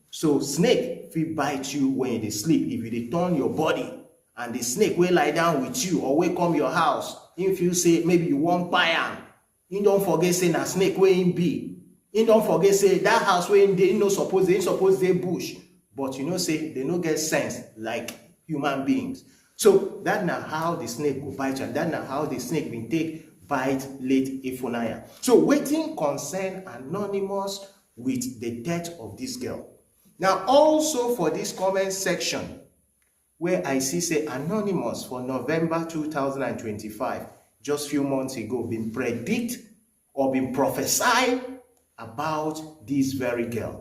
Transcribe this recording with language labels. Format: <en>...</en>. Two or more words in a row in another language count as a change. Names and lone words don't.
<pcm>So snake fit bite you when you dey sleep if you dey turn your body, and the snake wey lie down with you or wey come your house, him feel say maybe you wan kpai am, him don forget say na snake wey him be, him don forget say that house wey him dey, him no suppose dey bush. But you know say they no get sense like human beings. So that na how the snake go bite you, and that na how the snake bin take bite Late Ifunanya. So wetin concern Anonymous with the death of this girl? Now also for this comment section where I see say Anonymous for November 2025, just few months ago, been predict or been prophesy about this very girl.</pcm>